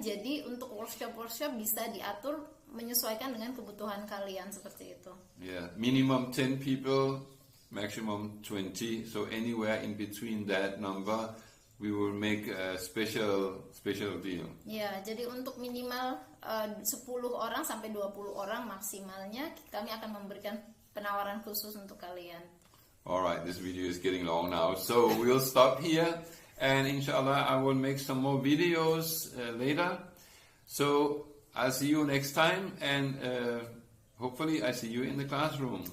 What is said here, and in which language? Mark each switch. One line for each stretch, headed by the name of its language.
Indonesian: Jadi untuk workshop bisa diatur menyesuaikan dengan kebutuhan kalian seperti itu.
English: Yeah, minimum 10 people, maximum 20. So anywhere in between that number, we will make a special deal.
Indonesian: Ya, jadi untuk minimal 10 orang sampai 20 orang maksimalnya kami akan memberikan penawaran khusus untuk kalian.
English: Alright, this video is getting long now, so we'll stop here, and inshallah I will make some more videos later. So I'll see you next time, and hopefully I see you in the classroom.